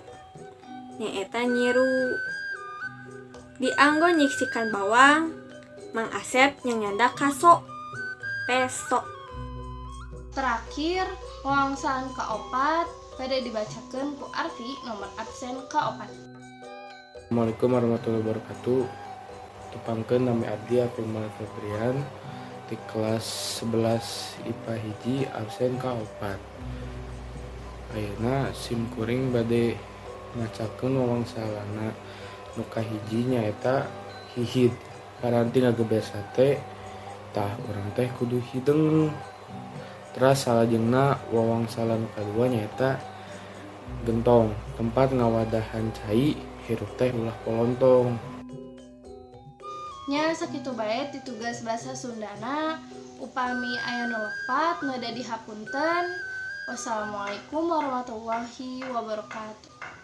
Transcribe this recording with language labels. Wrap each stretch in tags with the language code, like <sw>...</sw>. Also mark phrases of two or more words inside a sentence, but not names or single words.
<su>Nyaeta nyiru. Dianggo nyiksikan bawang, Mang Asep nyanyanda kaso. Peso. Terakhir wawangsalan kaopat bade dibacakeun ku Arfi nomor absen kaopat.</su> <ar>السلام عليكم ورحمة الله وبركاته.</ar> <su>Tepangkeun nami abdi Abdul Malik Febrian di kelas 11 IPA hiji absen kaopat. Ayeuna simkuring bade macakeun wawangsalana nu kahiji nyaeta hihid. Paranting ngagebes sate tah urang teh kudu hideng. Teras salajengna wawangsalan nu kadua nyaeta gentong, tempat ngawadahan cai hirup teh ulah polontong. Nya sakitu bae ti tugas basa Sundana. Upami aya nu lepat nu da dihapunten.</su> <ar>والسلام عليكم ورحمة الله وبركاته.</ar>